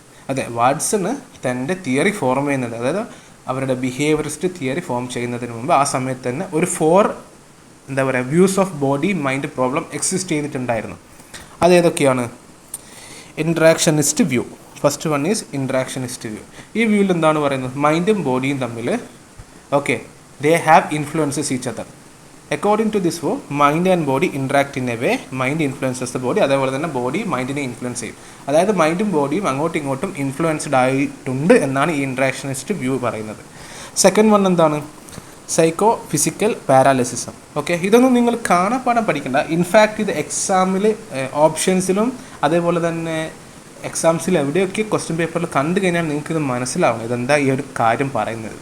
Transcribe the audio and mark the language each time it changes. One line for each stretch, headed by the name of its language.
Malayalam: അതെ, വാട്സണ് തൻ്റെ theory form ചെയ്യുന്നത്, അതായത് അവരുടെ ബിഹേവിയറിസ്റ്റ് തിയറി ഫോം ചെയ്യുന്നതിന് മുമ്പ് ആ സമയത്ത് തന്നെ ഒരു 4 views of body mind problem exist ചെയ്തിട്ടുണ്ടായിരുന്നു. അതേതൊക്കെയാണ്? Interactionist view.
English: First one is interactionist view.
Malayalam: ഈ വ്യൂവിൽ എന്താണ് പറയുന്നത്? മൈൻഡും ബോഡിയും തമ്മിൽ
English: Okay, they have influences each other. According to this view, mind and body interact in a way, mind influences the body,
Malayalam: അതേപോലെ തന്നെ body മൈൻഡിനെ influence ചെയ്യും. അതായത് മൈൻഡും ബോഡിയും അങ്ങോട്ടും ഇങ്ങോട്ടും ഇൻഫ്ലുവൻസ്ഡ് ആയിട്ടുണ്ട് എന്നാണ് ഈ ഇൻട്രാക്ഷനിസ്റ്റ് വ്യൂ പറയുന്നത്. സെക്കൻഡ് വൺ എന്താണ്? Psycho physical പാരാലിസിസം. ഓക്കെ, ഇതൊന്നും നിങ്ങൾ കാണാപ്പാടം പഠിക്കണ്ട. ഇൻഫാക്റ്റ് ഇത് എക്സാമിൽ ഓപ്ഷൻസിലും അതേപോലെ തന്നെ എക്സാംസിൽ എവിടെയൊക്കെ ക്വസ്റ്റ്യൻ പേപ്പറിൽ കണ്ടു കഴിഞ്ഞാൽ നിങ്ങൾക്ക് ഇത് മനസ്സിലാവണം ഇതെന്താ ഈ ഒരു കാര്യം പറയുന്നത്.